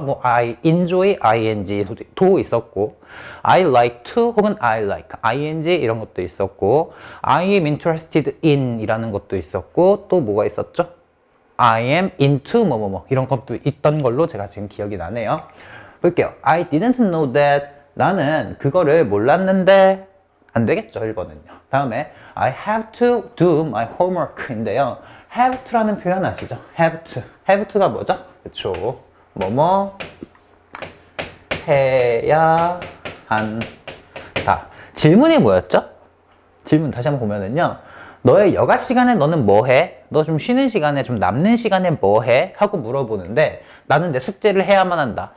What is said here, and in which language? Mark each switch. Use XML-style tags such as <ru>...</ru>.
<ko>뭐 I enjoy ing도 있었고 I like to 혹은 I like ing 이런 것도 있었고 I am interested in 이라는 것도 있었고 또 뭐가 있었죠? I am into 이런 것도 있던 걸로 제가 지금 기억이 나네요. 볼게요.</ko> <en>I didn't know that.</en> <ko>나는 그거를 몰랐는데 안 되겠죠, 1번은요. 다음에</ko> <en>I have to do my homework인데요.</en> <ko>have to라는 표현 아시죠? have to. have to가 뭐죠? 그쵸. 뭐뭐 해야 한다. 질문이 뭐였죠? 질문 다시 한번 보면은요. 너의 여가 시간에 너는 뭐 해? 너 좀 쉬는 시간에, 좀 남는 시간에 뭐 해? 하고 물어보는데 나는 내 숙제를 해야만 한다.</ko>